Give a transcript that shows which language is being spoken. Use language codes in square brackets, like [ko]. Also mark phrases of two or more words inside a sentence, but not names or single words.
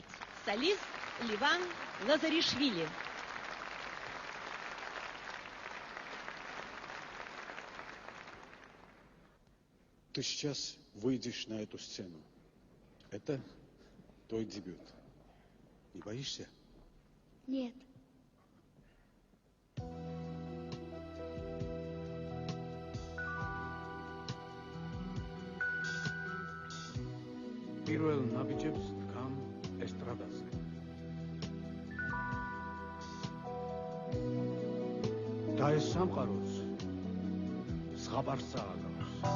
[ru] Солист Ливан Лазаришвили. Ты сейчас выйдешь на эту сцену. Это твой дебют. Не боишься? Нет. [ka] პირველ ნაბიჯებს დგამ ესტრადაზე. და ეს სამყაროც ზღაპარსა აგავს.